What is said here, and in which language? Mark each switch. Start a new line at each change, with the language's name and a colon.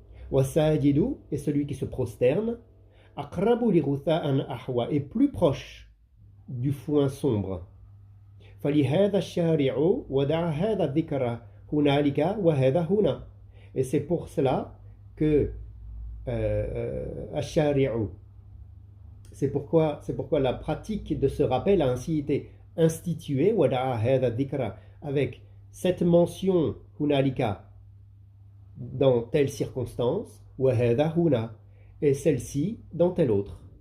Arabic: Wasajidu,
French: et celui qui se prosterne,
Arabic: Aqrabu li Rutha'an Ahwa,
French: est plus proche du foin sombre.
Arabic: فلهذا الشارع ودع هذا الذكر هنالك وهذا هنا.
French: Et c'est pour cela que الشارع, c'est pourquoi la pratique de ce rappel a ainsi été instituée,
Arabic: ودع هذا الذكر,
French: avec cette mention
Arabic: هنالك
French: dans telle circonstance,
Arabic: وهذا هنا,
French: et celle-ci dans telle autre.